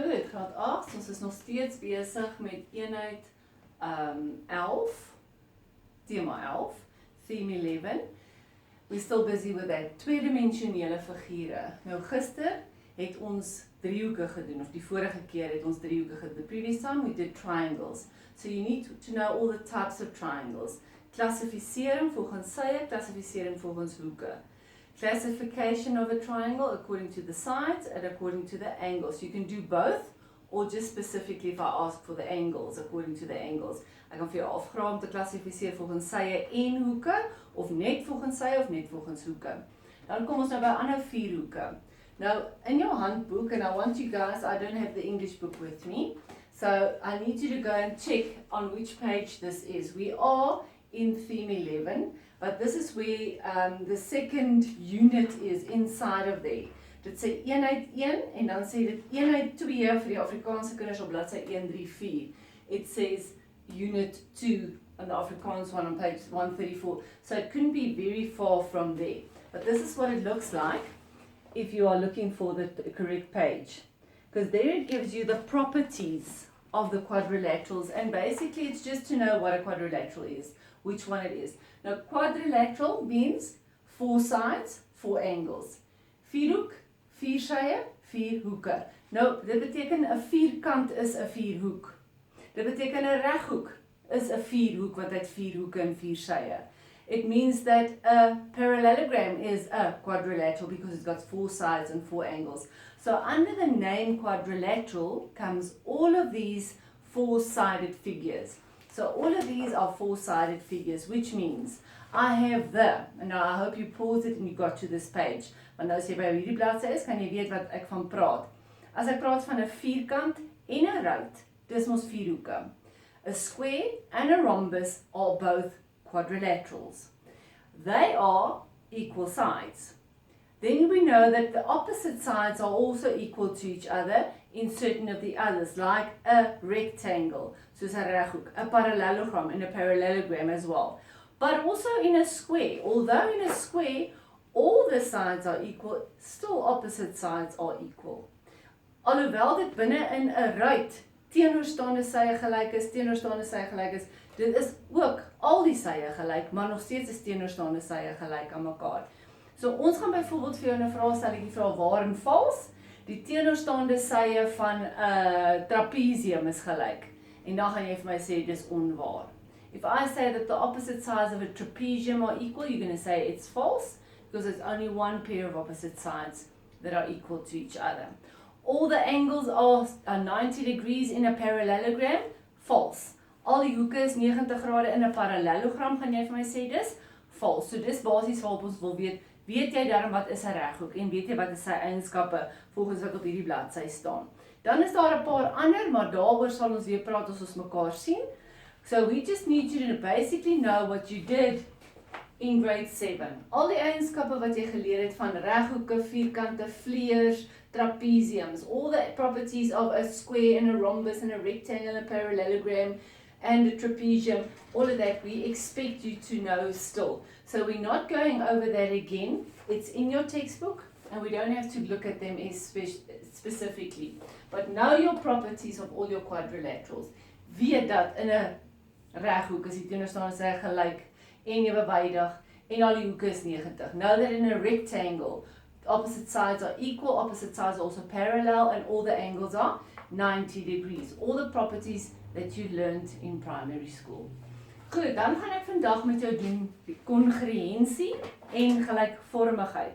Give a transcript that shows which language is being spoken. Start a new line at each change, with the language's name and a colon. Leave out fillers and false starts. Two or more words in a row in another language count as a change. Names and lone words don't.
Afrikaans: graad 8, ons is nog steeds besig met eenheid 11, tema 11,
English: theme 11. We're still busy with that.
Afrikaans: Tweedimensionele figure. Nou gister het ons driehoeke gedoen, of die vorige keer het ons driehoeke gedoen.
English: The previous time we did triangles. So you need to know all the types of triangles.
Afrikaans: Klassifisering volgens sye, klassifisering volgens hoeke.
English: Classification of a triangle according to the sides and according to the angles. You can do both, or just specifically if I ask for the angles, according to the angles.
Afrikaans: Ek kan vir jou afvra om te klassifiseer volgens sye en hoeke, of net volgens sye of net volgens hoeke. Dan kom ons nou by ander 4 hoeke.
English: Now, in your handbook, and I want you guys, I don't have the English book with me, so I need you to go and check on which page this is. We are in theme 11, but this is where the second unit is inside of there. Dit sê eenheid 1 en dan sê dit eenheid 2 vir die Afrikaanse kinders op bladsy 134. It says unit 2 on the Afrikaans one on page 134. So it couldn't be very far from there. But this is what it looks like if you are looking for the correct page. Because there it gives you the properties of the quadrilaterals, and basically it's just to know what a quadrilateral is, which one it is. Now quadrilateral means 4 sides, 4 angles.
Afrikaans: Vierhoek, 4 sye, 4 hoeke. Nou, dit beteken 'n vierkant is 'n vierhoek. Dit beteken 'n reghoek is 'n vierhoek wat het 4 hoeke en 4 sye.
English: It means that a parallelogram is a quadrilateral because it's got 4 sides and 4 angles. So under the name quadrilateral comes all of these 4-sided figures. So all of these are 4-sided figures, which means I have and now I hope you paused it and you got to this page.
Afrikaans: Want nou as jy by hierdie bladsy is, kan jy weet wat ek van praat. As ek praat van 'n vierkant en 'n ruit, dis mos 4 hoeke.
English: A square and a rhombus are both quadrilaterals. They are equal sides. Then we know that the opposite sides are also equal to each other in certain of the others, like a rectangle,
Afrikaans: soos 'n reghoek,
English: a parallelogram and a parallelogram as well. But also in a square, although in a square all the sides are equal, still opposite sides are equal.
Afrikaans: Alhoewel dit binne in 'n ruit teenoorstaande sye gelyk is, dit is ook al die sye gelyk, maar nog steeds is teenoorstaande sye gelyk aan mekaar. So ons gaan byvoorbeeld vir jou 'n vraagstelletjie vra waar en vals die teenoorstaande sye van 'n trapezium is gelyk. En dan gaan jy vir my sê dis onwaar.
English: If I say that the opposite sides of a trapezium are equal, you're going to say it's false because it's only one pair of opposite sides that are equal to each other. All the angles are 90 degrees in a parallelogram, false.
Afrikaans: Al die hoeke is 90 grade in 'n parallelogram, gaan jy vir my sê dis false. So dis basies waarop ons wil weet jy daarom wat is 'n reghoek en weet jy wat is sy eienskappe volgens wat op hierdie bladsy staan. Dan is daar 'n paar ander, maar daaroor sal ons weer praat as ons mekaar sien.
English: So we just need you to basically know what you did in grade 7.
Afrikaans: Al die eienskappe wat jy geleer het van reghoeke, vierkante, vleers, trapeziums,
English: all the properties of a square and a rhombus and a rectangle and a parallelogram and a trapezium, all of that we expect you to know still. So we're not going over that again. It's in your textbook and we don't have to look at them specifically. But know your properties of all your quadrilaterals.
Afrikaans: Weet dat in 'n reghoek is die teenoorstaande sy gelyk en ewewydig en al die hoeke is 90.
English: Know that in a rectangle, opposite sides are equal, opposite sides are also parallel, and all the angles are 90 degrees. All the properties that you learned in primary school.
Afrikaans: Goed, dan gaan ek vandag met jou doen die kongruensie en gelykvormigheid.